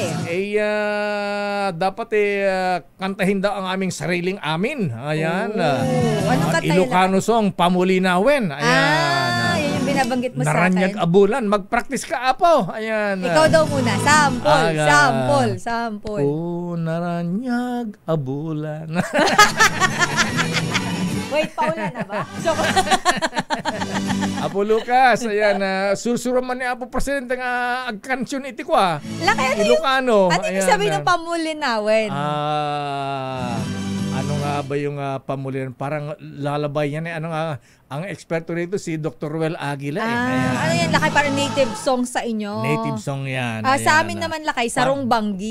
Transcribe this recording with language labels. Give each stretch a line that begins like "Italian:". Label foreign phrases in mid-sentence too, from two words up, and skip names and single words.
Filipino: Dapat kantahin daw ang aming sariling amin. Ayan. Anong kanta yun?
English: Ilocano song, Pamulinawin.
Filipino: Ayan. Yun yung binabanggit mo sa
Iloko: Naranyag
Filipino: akin. abulan, mag-practice ka, apo. Ayan. Ikaw daw muna. Sample.
Iloko: Naranyag abulan.
Filipino: Wait, paulan na ba?
Iloko: Apo Lucas, ayan, sursuro man ni Apo Presidente nga agkansyon iti ko,
Filipino: Lakay, Ilocano. Ano yung sabihin ng pamulinawin? Ano nga ba yung pamulinan? Parang lalabay yan eh. Ano nga, ang eksperto rito si Dr. Ruel Aguila. Ano yan, Lakay? Parang
English: native song
Filipino: sa inyo?
English: Native song
Filipino: yan. Sa amin naman, Lakay, Sarong Banggi.